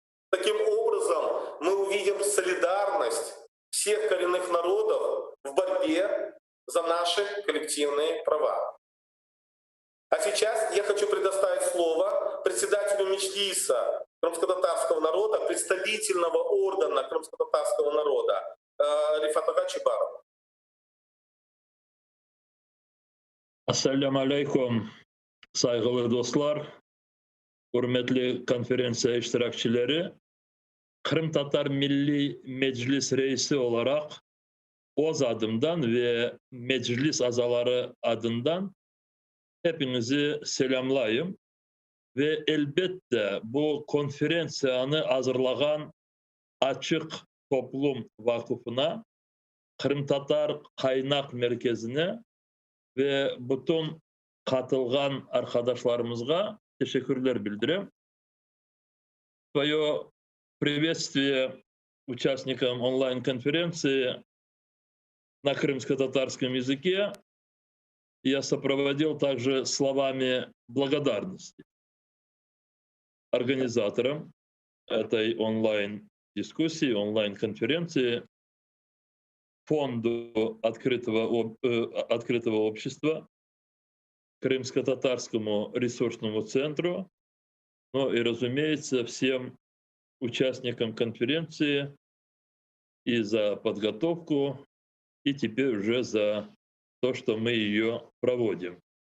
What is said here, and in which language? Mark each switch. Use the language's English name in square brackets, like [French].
[Russian] Таким образом, мы увидим солидарность всех коренных народов в борьбе за наши коллективные права. А сейчас я хочу предоставить слово председателю Меджлиса крымско-татарского народа, представительного органа крымско-татарского народа Рифат Чебарову. [Crimean Tatar] Ассаляму алейкум, saygılı dostlar, hürmetli konferansiya iştirakçıları. Kırım Tatar Milli Meclis Reisi olarak OZ adımdan ve Meclis azaları adından hepinizi selamlayayım. Ve elbette bu konferansiyanı hazırlayan Açık Toplum Vakfı'na, Kırım Tatar Kaynak Merkezi'ne ve bütün katılgan arkadaşlarımıza teşekkürler bildireyim. [Russian] Свое приветствие участникам онлайн-конференции на крымско-татарском языке я сопроводил также словами благодарности организаторам этой онлайн-дискуссии, онлайн-конференции, Фонду открытого общества, Крымско-татарскому ресурсному центру, ну и, разумеется, всем участникам конференции и за подготовку, и теперь уже за то, что мы ее проводим.